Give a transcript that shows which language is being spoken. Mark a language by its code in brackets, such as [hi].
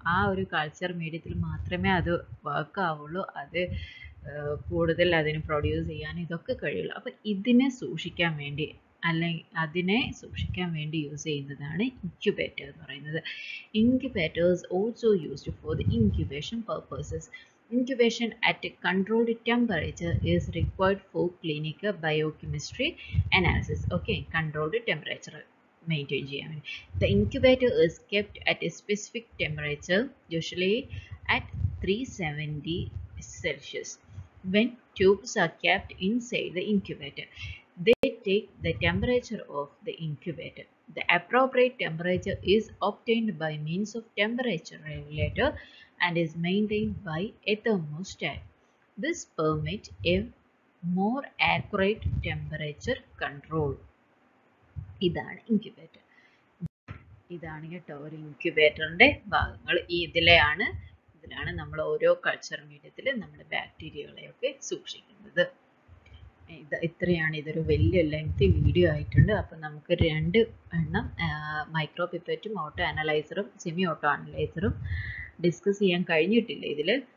[ml] ആ ഒരു കൾച്ചർ മീഡിയത്തിൽ മാത്രമേ അത് വർക്ക് ആവുള്ളൂ. അത് കൂടുതൽ അതിന് പ്രൊഡ്യൂസ് ചെയ്യാൻ ഇതൊക്കെ കഴിയുള്ളൂ. അപ്പോൾ ഇതിനെ സൂക്ഷിക്കാൻ വേണ്ടി അതിനെ സൂക്ഷിക്കാൻ വേണ്ടി യൂസ് ചെയ്യുന്നതാണ് ഇൻക്യുബേറ്റർ എന്ന് പറയുന്നത്. [en] Incubators also used for the incubation purposes. Incubation at a controlled temperature is required for clinical biochemistry analysis. Okay, controlled temperature maintain [ml] ചെയ്യാൻ വേണ്ടി. [en] The incubator is kept at a specific temperature, usually at 370 Celsius. When tubes are kept inside the incubator, they take the temperature of the incubator. The appropriate temperature is obtained by means of temperature regulator and is maintained by a thermostat. This permits a more accurate temperature control. [ml] ഇതാണ് incubator. ഇതാണ് കേട്ടോ ഒരു ഇൻക്യുബേറ്ററിൻ്റെ ഭാഗങ്ങൾ. ഇതിലാണ് നമ്മൾ ഓരോ culture മീഡിയത്തിൽ നമ്മുടെ ബാക്ടീരിയകളെയൊക്കെ സൂക്ഷിക്കുന്നത്. ഇത്രയാണ്. ഇതൊരു വലിയ ലെങ്തി വീഡിയോ ആയിട്ടുണ്ട്. അപ്പോൾ നമുക്ക് 2 എണ്ണം micro പിപ്പറ്റും auto അനലൈസറും semi auto അനലൈസറും discuss ചെയ്യാൻ കഴിഞ്ഞിട്ടില്ല ഇതിൽ.